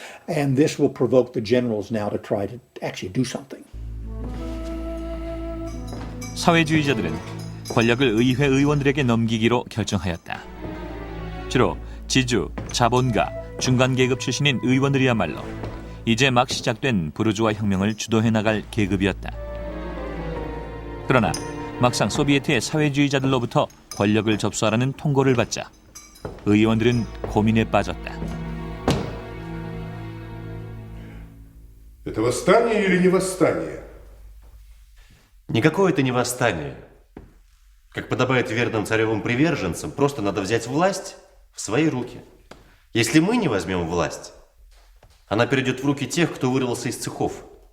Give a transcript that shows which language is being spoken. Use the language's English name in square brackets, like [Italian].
[English] And this will provoke the generals now to try to actually do something. [Korean] 사회주의자들은 권력을 의회 의원들에게 넘기기로 결정하였다. 주로 지주, 자본가, 중간계급 출신인 의원들이야말로 이제 막 시작된 부르주아 혁명을 주도해 나갈 계급이었다. 그러나 막상 소비에트의 사회주의자들로부터 권력을 접수하라는 통고를 받자 의원들은 고민에 빠졌다. [Russian] Это восстание или не восстание? Никакое это не восстание. Как подобает верным царевым приверженцам, просто надо взять власть в свои руки. Если мы не возьмем власть, она перейдет в руки тех, кто вырвался из цехов.